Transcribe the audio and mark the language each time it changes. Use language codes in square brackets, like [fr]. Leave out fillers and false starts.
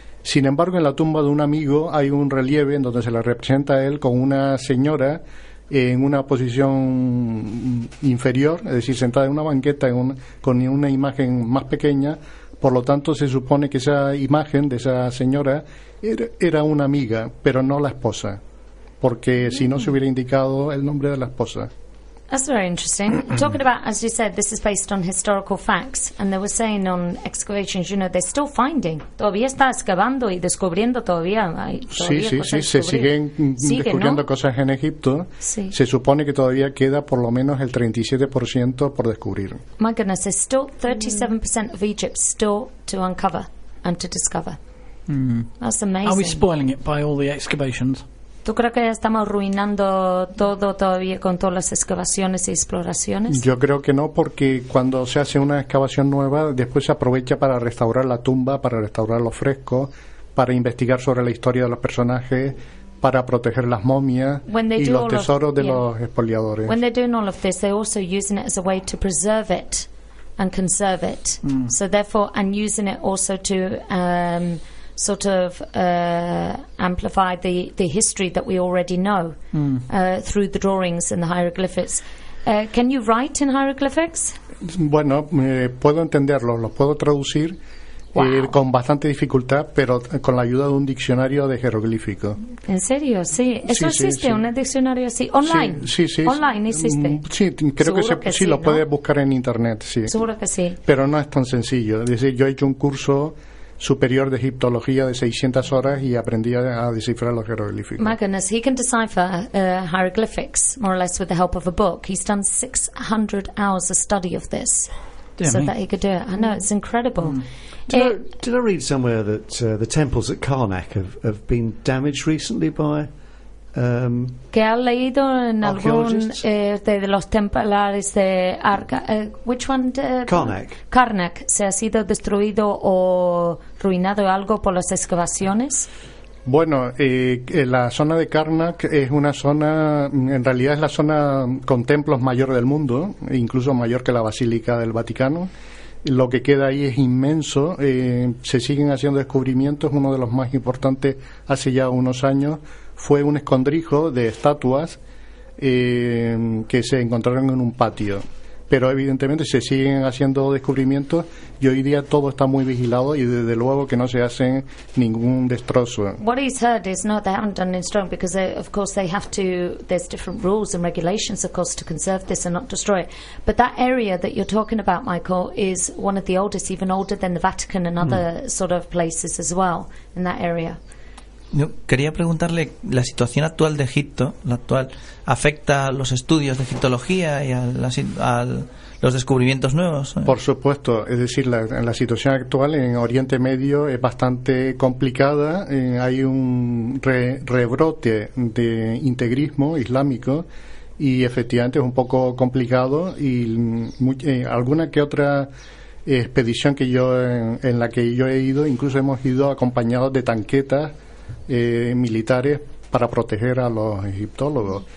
[es] Sin embargo, en la tumba de un amigo hay un relieve en donde se le representa a él con una señora en una posición inferior, es decir, sentada en una banqueta con una imagen más pequeña. Por lo tanto, se supone que esa imagen de esa señora era una amiga, pero no la esposa, porque si no se hubiera indicado el nombre de la esposa. [en] That's very interesting. Talking about, as you said, this is based on historical facts, and they were saying on excavations, you know, they're still finding. [es] Todavía está excavando y descubriendo todavía. Sí. Se siguen descubriendo, ¿no?, cosas en Egipto. Sí. Se supone que todavía queda por lo menos el 37% por descubrir. [en] My goodness, there's still 37% of Egypt still to uncover and to discover. Mm. That's amazing. Are we spoiling it by all the excavations? [es] ¿Tú crees que ya estamos arruinando todo todavía con todas las excavaciones y exploraciones? Yo creo que no, porque cuando se hace una excavación nueva, después se aprovecha para restaurar la tumba, para restaurar los frescos, para investigar sobre la historia de los personajes, para proteger las momias y los tesoros de los expoliadores. [en] When they're doing all of this, they're also using it as a way to preserve it and conserve it. Mm. So therefore, and using it also to sort of amplify the history that we already know through the drawings and the hieroglyphics. Can you write in hieroglyphics? [es] Bueno, puedo entenderlo, lo puedo traducir. [en] Wow. [es] Con bastante dificultad, pero con la ayuda de un diccionario de jeroglífico. ¿En serio? Sí. ¿Eso existe? Sí. ¿Un diccionario así? ¿Online? Sí. ¿Online existe? Sí, creo que, sí, ¿no?, lo puedes buscar en internet, sí. Seguro que sí. Pero no es tan sencillo. Es decir, yo he hecho un curso superior de egiptología de 600 horas y aprendí a descifrar los jeroglíficos. [en] My goodness, he can decipher hieroglyphics, more or less with the help of a book. He's done 600 hours of study of this. Yeah, so me. That he could do it. I know, it's incredible. Did I read somewhere that the temples at Karnak have been damaged recently by [es] ¿Qué ha leído en algún de los templares de Arca? [en] Which one? Karnak. [es] ¿Se ha sido destruido o ruinado algo por las excavaciones? Bueno, la zona de Karnak es una zona, en realidad es la zona con templos mayor del mundo, incluso mayor que la Basílica del Vaticano. Lo que queda ahí es inmenso. Se siguen haciendo descubrimientos. Uno de los más importantes hace ya unos años fue un escondrijo de estatuas que se encontraron en un patio. Pero evidentemente se siguen haciendo descubrimientos y hoy día todo está muy vigilado y desde luego que no se hace ningún destrozo. [en] What he's heard is not they haven't done any strong because they, of course they have to, there's different rules and regulations of course to conserve this and not destroy it. But that area that you're talking about, Michael, is one of the oldest, even older than the Vatican and other sort of places as well in that area. [es] Yo quería preguntarle, ¿la situación actual de Egipto, la actual, afecta a los estudios de egiptología y a los descubrimientos nuevos? Por supuesto, es decir, la situación actual en Oriente Medio es bastante complicada. Hay un rebrote de integrismo islámico y efectivamente es un poco complicado y alguna que otra expedición que yo en la que yo he ido, incluso hemos ido acompañados de tanquetas militares para proteger a los egiptólogos.